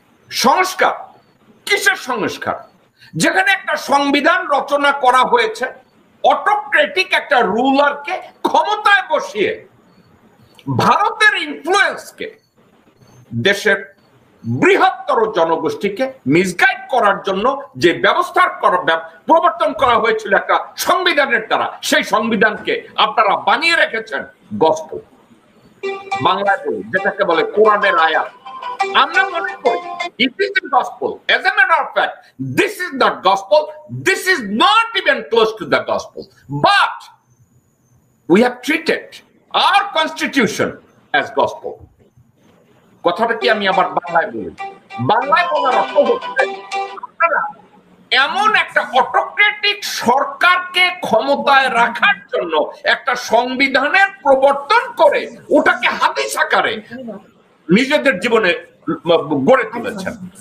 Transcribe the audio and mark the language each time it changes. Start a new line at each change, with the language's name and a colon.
Bangla: সংস্কার কিসের সংস্কার? যেখানে একটা সংবিধান রচনা করা হয়েছে অটোক্রেটিক একটা রুলারকে ক্ষমতায় বসিয়ে ভারতের ইনফ্লুয়েন্সকে, দেশের বৃহত্তর জনগোষ্ঠীকে মিসগাইড করার জন্য যে ব্যবস্থা প্রবর্তন করা হয়েছিল একটা সংবিধানের দ্বারা, সেই সংবিধানকে আপনারা বানিয়ে রেখেছেন গসপেল। বাংলায় বলি যেটাকে বলে কোরআনের আয়াত। আমরা মনে করি
English: it is the gospel. As a matter of fact, this is not gospel. This is not even close to the gospel. But we have treated our constitution as gospel.
Bangla: কথাটা কি আমি আবার বাংলায় বলি? বাংলায় বলার অর্থ হচ্ছে আপনারা এমন একটা অটোক্রেটিক সরকারকে ক্ষমতায় রাখার জন্য একটা সংবিধানের প্রবর্তন করে ওটাকে হাদিস আকারে নিজেদের জীবনে গড়ে তুলেছেন।